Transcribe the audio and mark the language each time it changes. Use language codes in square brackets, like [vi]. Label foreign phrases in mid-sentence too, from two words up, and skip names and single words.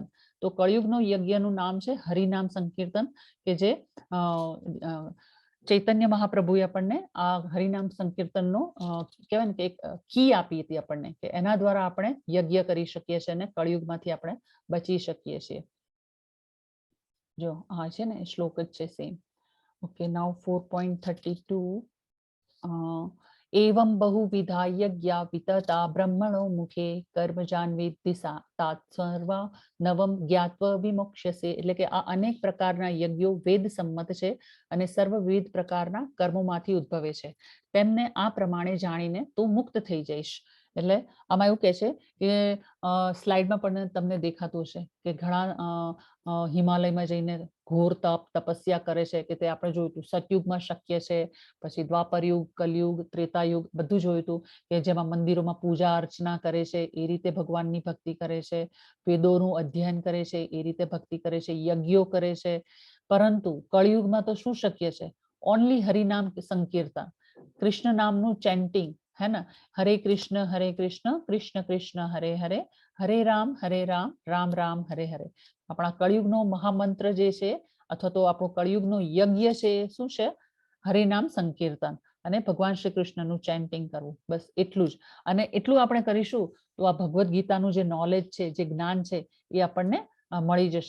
[gu] તો કળિયુગનો યજ્ઞનું નામ છે હરિનામ સંકીર્તન, કે જે ચૈતન્ય મહાપ્રભુએ આપણને આ હરિનામ સંકીર્તનનો કહેવાય ને કે એક કી આપી હતી આપણને, કે એના દ્વારા આપણે યજ્ઞ કરી શકીએ છીએ અને કળિયુગમાંથી આપણે બચી શકીએ છીએ. જો આ છે ને શ્લોક જ છે સેમ. [en] okay, now 4.32. [sa] एवं बहुविधा यज्ञा वितता ब्रह्मणो मुखे कर्मजान्वित दिशा तात सर्वा नवम ज्ञात्व विमोक्ष्यसे. [gu] એટલે કે આ અનેક પ્રકારના યજ્ઞો વેદ સંમત છે અને સર્વવિધ પ્રકારના કર્મોમાંથી ઉદ્ભવે છે, તેમને આ પ્રમાણે જાણીને તું મુક્ત થઈ જઈશ. એટલે આમાં એવું કહે છે કે સ્લાઇડમાં પણ તમને દેખાતું હશે કે ઘણા હિમાલયમાં જઈને ઘોર તપસ્યા કરે છે, કે તે આપણે જોયું હતું સતયુગમાં શક્ય છે, પછી દ્વાપર યુગ, કલયુગ, ત્રેતાયુગ બધું જોયું હતું કે જેમાં મંદિરોમાં પૂજા અર્ચના કરે છે, એ રીતે ભગવાનની ભક્તિ કરે છે, વેદોનું અધ્યયન કરે છે, એ રીતે ભક્તિ કરે છે, યજ્ઞો કરે છે. પરંતુ કળિયુગમાં તો શું શક્ય છે, ઓનલી હરિનામ સંકીર્તન, કૃષ્ણ નામનું ચેન્ટિંગ, [hi] है ना, [sa] हरे कृष्ण कृष्ण कृष्ण हरे हरे, हरे राम राम राम हरे हरे. [gu] આપણા કળિયુગનો મહામંત્ર જે છે અથવા તો આપણો કળિયુગનો યજ્ઞ છે એ શું છે, હરિનામ સંકીર્તન. અને ભગવાન શ્રી કૃષ્ણનું ચેન્ટિંગ કરવું, બસ એટલું જ. અને એટલું આપણે કરીશું તો આ ભગવદ્ ગીતાનું જે નોલેજ છે, જે જ્ઞાન છે એ આપણને મળી જશે.